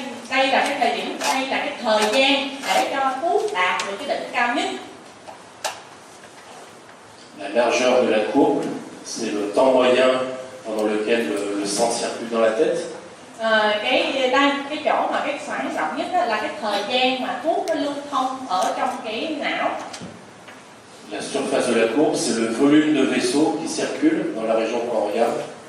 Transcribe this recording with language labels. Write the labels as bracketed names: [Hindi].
[Vietnamese] Đây là cái thời điểm, đây là cái thời gian để cho thuốc đạt được cái đỉnh cao nhất. [French] La largeur de la courbe, c'est le temps moyen pendant lequel le sang circule dans la tête. [Vietnamese] Cái chỗ mà cái khoảng rộng nhất là cái thời gian mà thuốc nó lưu thông ở trong cái não. [French] La surface de la courbe, c'est le volume de vaisseaux qui circulent dans la région qu'on regarde.